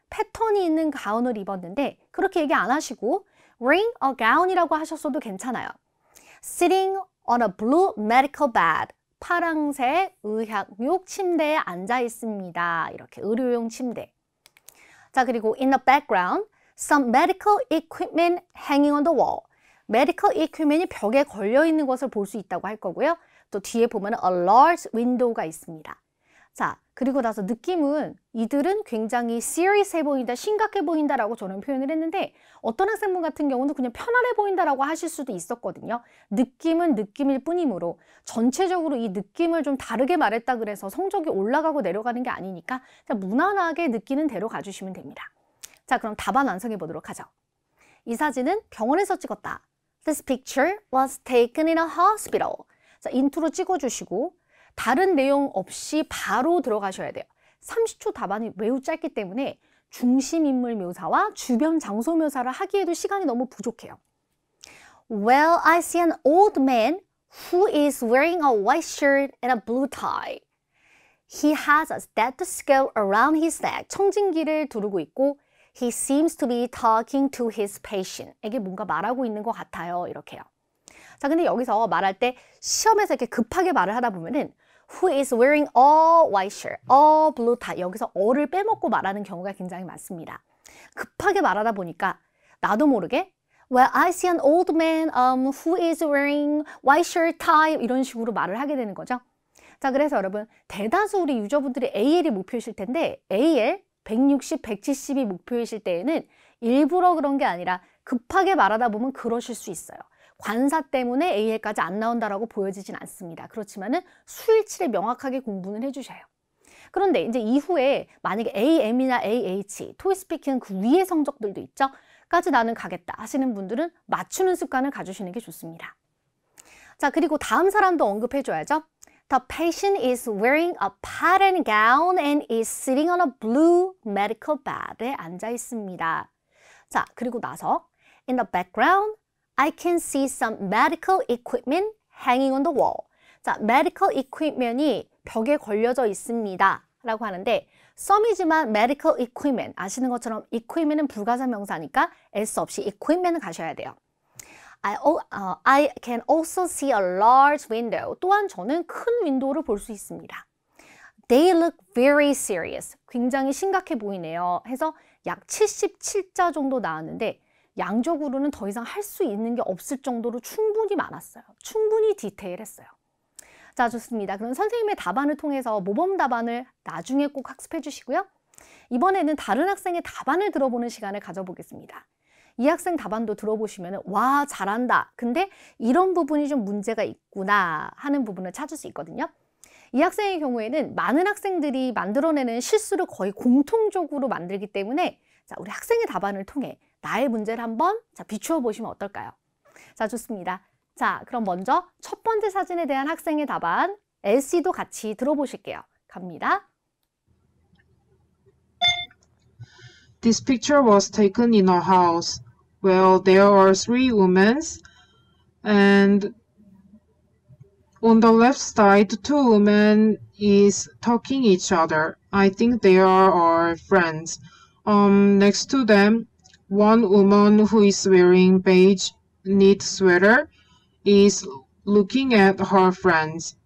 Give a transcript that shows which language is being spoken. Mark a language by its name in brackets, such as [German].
[Korean] 패턴이 있는 가운을 입었는데 그렇게 얘기 안 하시고 [English] wearing a gown [Korean] 이라고 하셨어도 괜찮아요. [English] Sitting on a blue medical bed. [Korean] 파랑색 의학용 침대에 앉아 있습니다. 이렇게 의료용 침대. 자, 그리고 [English] in the background, some medical equipment hanging on the wall. [Korean] medical equipment이 벽에 걸려 있는 것을 볼 수 있다고 할 거고요. 또 뒤에 보면 [English] a large window [Korean] 가 있습니다. 자, 그리고 나서 느낌은 이들은 굉장히 serious해 보인다, 심각해 보인다라고 저는 표현을 했는데 어떤 학생분 같은 경우는 그냥 편안해 보인다라고 하실 수도 있었거든요. 느낌은 느낌일 뿐이므로 전체적으로 이 느낌을 좀 다르게 말했다 그래서 성적이 올라가고 내려가는 게 아니니까 그냥 무난하게 느끼는 대로 가주시면 됩니다. 자, 그럼 답안 완성해 보도록 하죠. 이 사진은 병원에서 찍었다. [English] This picture was taken in a hospital. [Korean] 자, 인트로 찍어주시고 다른 내용 없이 바로 들어가셔야 돼요. 30초 답안이 매우 짧기 때문에 중심 인물 묘사와 주변 장소 묘사를 하기에도 시간이 너무 부족해요. [English] Well, I see an old man who is wearing a white shirt and a blue tie. He has a stethoscope around his neck. [Korean] 청진기를 두르고 있고 [English] He seems to be talking to his patient. [Korean] 에게 뭔가 말하고 있는 것 같아요. 이렇게요. 자, 근데 여기서 말할 때 시험에서 이렇게 급하게 말을 하다 보면은 [English] Who is wearing a white shirt, a blue tie. [Korean] 여기서 어를 빼먹고 말하는 경우가 굉장히 많습니다. 급하게 말하다 보니까 나도 모르게 [English] Well, I see an old man who is wearing white shirt, tie [Korean] 이런 식으로 말을 하게 되는 거죠. 자, 그래서 여러분 대다수 우리 유저분들이 AL이 목표이실 텐데 AL 160, 170이 목표이실 때에는 일부러 그런 게 아니라 급하게 말하다 보면 그러실 수 있어요. 관사 때문에 AL까지 안 나온다라고 보여지진 않습니다. 그렇지만은 수일치를 명확하게 공부는 해주셔요. 그런데 이제 이후에 만약에 AM이나 AH, 토익스피킹 그 위의 성적들도 있죠. 까지 나는 가겠다 하시는 분들은 맞추는 습관을 가지시는 게 좋습니다. 자, 그리고 다음 사람도 언급해줘야죠. [English] The patient is wearing a pattern gown and is sitting on a blue medical bed [Korean] 에 앉아 있습니다. 자, 그리고 나서 [English] in the background, I can see some medical equipment hanging on the wall. [Korean] 자, medical equipment이 벽에 걸려져 있습니다. 라고 하는데 some이지만 medical equipment 아시는 것처럼 equipment은 불가사명사니까 s 없이 equipment을 가셔야 돼요. [English] I can also see a large window. [Korean] 또한 저는 큰 윈도우를 볼 수 있습니다. [English] They look very serious. [Korean] 굉장히 심각해 보이네요. 해서 약 77자 정도 나왔는데 양적으로는 더 이상 할 수 있는 게 없을 정도로 충분히 많았어요. 충분히 디테일했어요. 자, 좋습니다. 그럼 선생님의 답안을 통해서 모범 답안을 나중에 꼭 학습해 주시고요. 이번에는 다른 학생의 답안을 들어보는 시간을 가져보겠습니다. 이 학생 답안도 들어보시면 와, 잘한다. 근데 이런 부분이 좀 문제가 있구나 하는 부분을 찾을 수 있거든요. 이 학생의 경우에는 많은 학생들이 만들어내는 실수를 거의 공통적으로 만들기 때문에 자, 우리 학생의 답안을 통해 나의 문제를 한번 비추어 보시면 어떨까요? 자, 좋습니다. 자, 그럼 먼저 첫 번째 사진에 대한 학생의 답안 LC도 같이 들어보실게요. 갑니다. [English] This picture was taken in a house. Well, there are three women, and on the left side, two women is talking each other. I think they are friends. Next to them, one woman who is wearing beige knit sweater is looking at her friends.